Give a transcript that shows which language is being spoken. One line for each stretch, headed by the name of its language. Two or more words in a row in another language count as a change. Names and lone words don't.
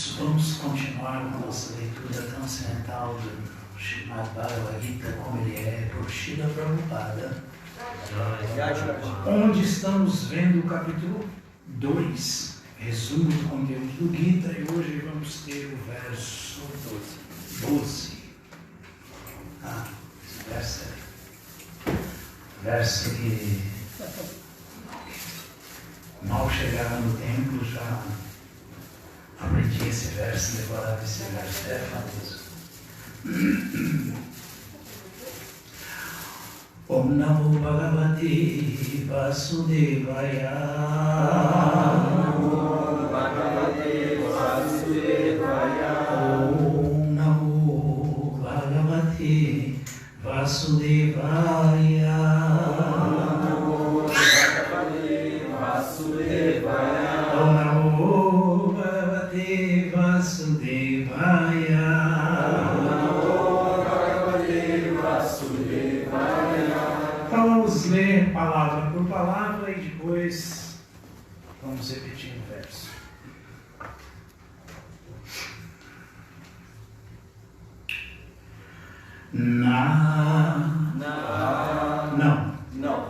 Portuguese: vamos continuar com a nossa leitura transcendental do Srimad Bhagavad Gita, como ele é, por Srila Prabhupada, onde estamos vendo o capítulo 2, resumo do conteúdo do Gita, e hoje vamos ter o verso 12. Esse verso que mal chegava no templo, já aprendi esse verso, decorava esse verso, é famoso.
Sanskrit: ॐ नमो भगवते वासुदेवाय. ॐ भगवते वासुदेवाय. ॐ नमो भगवते वासुदेवाय. ॐ नमो भगवते वासुदेवाय. ॐ नमो भगवते वासुदेवाय.
Portuguese: Vamos ler palavra por palavra e depois vamos repetir o verso. Não.